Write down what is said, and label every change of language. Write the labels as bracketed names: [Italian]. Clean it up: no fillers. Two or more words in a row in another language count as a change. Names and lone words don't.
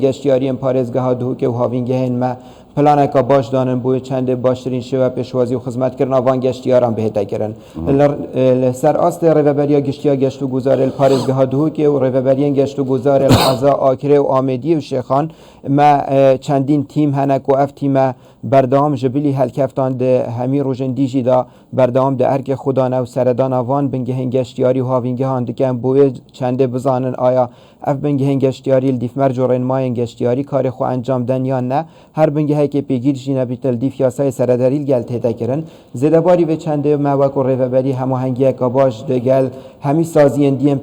[Kurdish] گەشتیاریên پارێزگەها دووکێ و هاوینگەهên me پلانێکا باش دانن بۆیە چەندێ باشترین شێوە پێشوازی و خزمەتکردنا van گەشتیاران بهێتەکردن لەسەر ئاستێ ڕێڤەبەریا گشتیا گەشت و گوزارێ پارێزگەها دووکێ و ڕێڤەبەریên گەشت و گوزارێ حەزا ئاکرێ و ئامێدی و شێخان me چەندین تیم هەنێک و ئەف تیمە بەردەوام ji bilî helkeftan di hemî rojên dîjî da berdewam di erkê xudane û seredana van bingehên geştiyarî û havîngehan dikin boyê çendê bizanin aya ev bingehên geştiyarî li dîfmer corên mayên geştiyarî karê xwe encam den yan ne her bingehekê pêgîr jî nebîte li dîf yasayê seredarî gel têtekirin zêdebarî vê çendê me weko rêveberî hemahengiyeka baş di gel hemî saziyên diyên